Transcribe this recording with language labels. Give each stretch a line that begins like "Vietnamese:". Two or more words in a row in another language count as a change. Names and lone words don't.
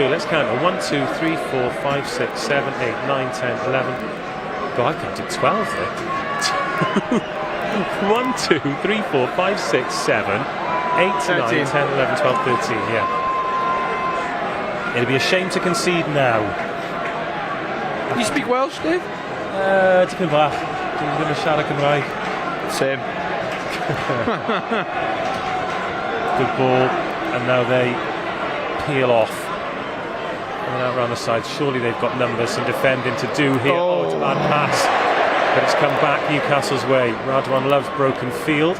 English: Let's count them. 1, 2, 3, 4, 5, 6, 7, 8, 9, 10, 11. God, I counted 12 there. 1, 2, 3, 4, 5, 6, 7, 8, 9, 10, 11, 12, 13. Yeah. It'd be a shame to concede now. You speak Welsh, Dave?
Welsh: Tipyn bach. Dwi'n ddim yn siarad Cymraeg.
English: Same. Good ball, and now they peel off. And out round the side. Surely they've got numbers and defending to do here. Oh, it's a bad pass. But it's come back Newcastle's way. Radwan loves broken field.